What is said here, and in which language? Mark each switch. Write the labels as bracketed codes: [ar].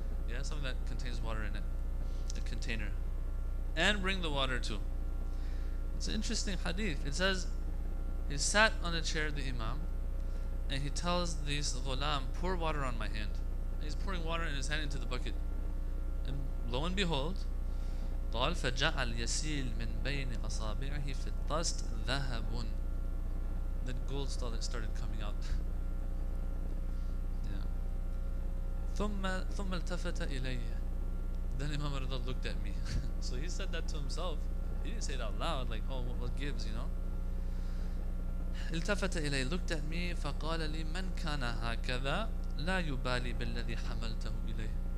[en] Yeah, something that contains water in it. A container. And bring the water too. It's an interesting hadith. It says, he sat on a chair, the Imam, and he tells this ghulam, pour water on my hand. And he's pouring water in his hand into the bucket. And lo and behold, [ar] قال فجعل يسيل من بين أصابعه في الطست ذهب. [en] Then gold started coming out. Yeah. [ar] ثم التفت إلي. [en] Then Imam al-Rida looked at me. So he said that to himself. He didn't say it out loud, like, oh, what gives, [ar] التفت إلي, [en] looked at me, [ar] فقال لي من كان هكذا لا يبالي بالذي حملته إليه.